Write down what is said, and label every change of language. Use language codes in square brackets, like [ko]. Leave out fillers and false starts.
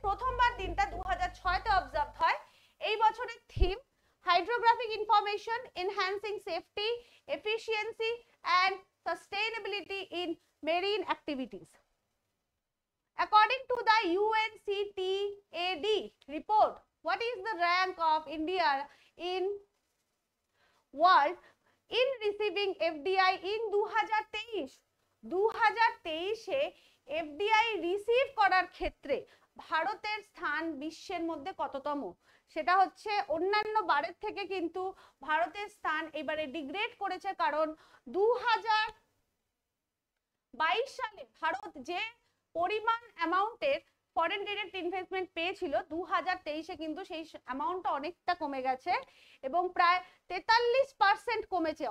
[bn] প্রথমবার দিনটা 2006-তে অবজার্ভ হয়। এই বছরের theme [en] Hydrographic information enhancing safety, efficiency and sustainability in marine activities. According to the UNCTAD report, what is the rank of India in world in receiving FDI in 2023? [bn] 2023-এ FDI receive করার ক্ষেত্রে ভারতের স্থান বিশ্বের মধ্যে কততম? সেটা হচ্ছে অন্যান্য বারের থেকে কিন্তু ভারতের স্থান এবারে ডিগ্রেড করেছে, কারণ 2022 সালে ভারত যে পরিমাণ অ্যামাউন্টের ফরেন ডিরেক্ট ইনভেস্টমেন্ট পেয়েছিল, 2023-এ কিন্তু সেই অ্যামাউন্টটা অনেকটা কমে গেছে এবং প্রায় 43% কমেছে।